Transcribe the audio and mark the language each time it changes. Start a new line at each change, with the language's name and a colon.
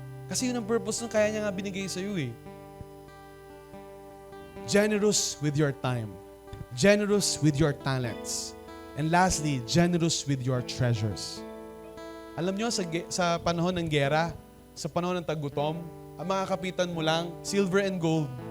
Filipino: Kasi yun ang purpose nung kaya niya nga binigay sa'yo eh.
English: Generous with your time. Generous with your talents. And lastly, generous with your treasures.
Filipino: Alam nyo, sa panahon ng gera, sa panahon ng tagutom, ang mga kapitan mo lang,
English: silver and gold.